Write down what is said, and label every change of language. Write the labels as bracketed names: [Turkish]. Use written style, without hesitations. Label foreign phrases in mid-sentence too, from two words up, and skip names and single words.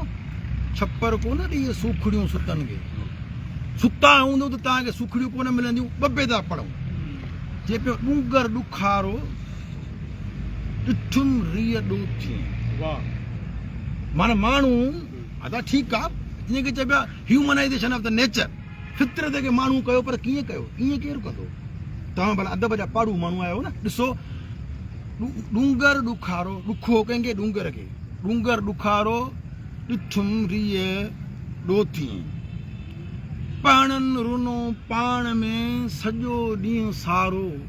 [Sindhi] छप्पर कोन इहे सूखड़ियूं सुतनि खे, सुता हूंदो त तव्हांखे सूखड़ियूं कोन मिलंदियूं। ॿ था पढ़ूं, चए पियो डूंगर ॾुखारो ॾिठुम रीह ॾोथी। माना माण्हू अदा ठीकु आहे, इनखे चइबो आहे [English] humanization of the nature, [Sindhi] फितरत खे माण्हू कयो, पर कीअं कयो? ईअं केरु कंदो? तव्हां भला अदब जा पाड़ू माण्हू आहियो न। ॾिसो, डूंगर ॾुखारो, ॾुखो कंहिंखे? डूंगर खे। डूंगर ॾुखारो ॾिठुम रीह ॾोथी, पाणनि रुनो पाण में सॼो ॾींहुं सारो।